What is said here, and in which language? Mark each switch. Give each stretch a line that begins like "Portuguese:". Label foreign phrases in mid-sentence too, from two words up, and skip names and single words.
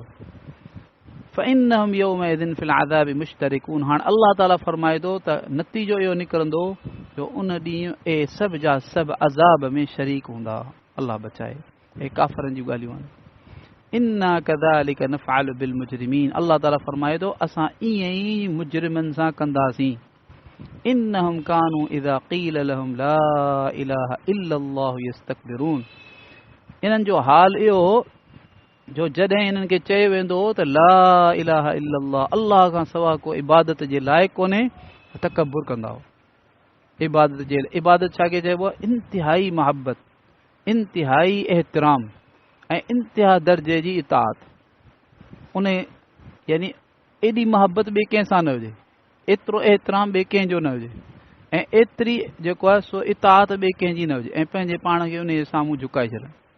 Arabic: فإنهم يومئذ في العذاب مشتركون,
Sindhi: हाणे अल्लाह ताला फरमाए थो त नतीजो इहो निकिरंदो जो उन ॾींहुं सभु जा सभु अज़ाब में शरीक हूंदा। अल्लाह बचाए, हे काफ़रनि जूं ॻाल्हियूं आहिनि।
Arabic: إنا كذلك نفعل بالمجرمين,
Sindhi: अल्लाह ताला फरमाए थो असां ईअं ई मुजरिमनि सां कंदासीं।
Arabic: إنهم كانوا إذا قيل لهم لا إله إلا الله يستكبرون,
Sindhi: इन्हनि जो हाल इहो जो जॾहिं इन्हनि खे चयो वेंदो त
Arabic: لا إله إلا الله,
Sindhi: अल्लाह खां सवा को इबादत जे लाइक़ु कोन्हे, तकबुर कंदा हो। इबादत छा खे चइबो आहे? इंतिहाई मोहब्बत, इंतिहाई एहतराम ऐं इंतिहा दर्जे जी इताअत। उन यानी एॾी मोहब्बत ॿिए कंहिं सां न हुजे, एतिरो एहतराम ॿिए कंहिंजो न हुजे, ऐं एतिरी जेको आहे सो इताअत ॿिए कंहिंजी न हुजे, ऐं पंहिंजे पाण खे उन जे साम्हूं झुकाए छॾनि।